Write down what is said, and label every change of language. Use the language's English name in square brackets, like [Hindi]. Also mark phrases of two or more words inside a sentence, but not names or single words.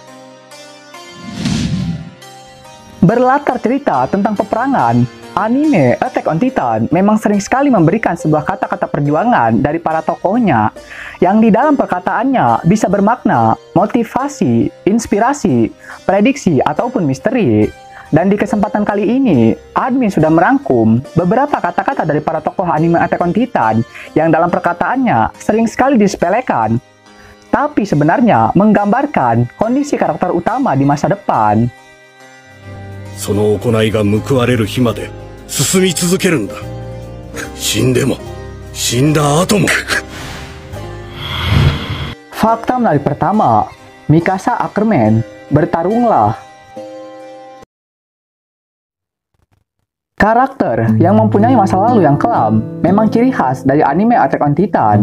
[Indonesian] Berlatar cerita tentang peperangan, anime Attack on Titan memang sering sekali memberikan sebuah kata-kata perjuangan dari para tokohnya yang di dalam perkataannya bisa bermakna motivasi, inspirasi, prediksi, ataupun misteri. Dan di kesempatan kali ini, admin sudah merangkum beberapa kata-kata dari para tokoh anime Attack on Titan yang dalam perkataannya sering sekali disepelekan, tapi sebenarnya menggambarkan kondisi karakter utama di masa depan. [Japanese] その行いが報われる日まで進み続けるんだ。死んでも、死んだ後も。 [Indonesian] Fakta menarik pertama, Mikasa Ackerman, bertarunglah. Karakter yang mempunyai masa lalu yang kelam memang ciri khas dari anime Attack on Titan.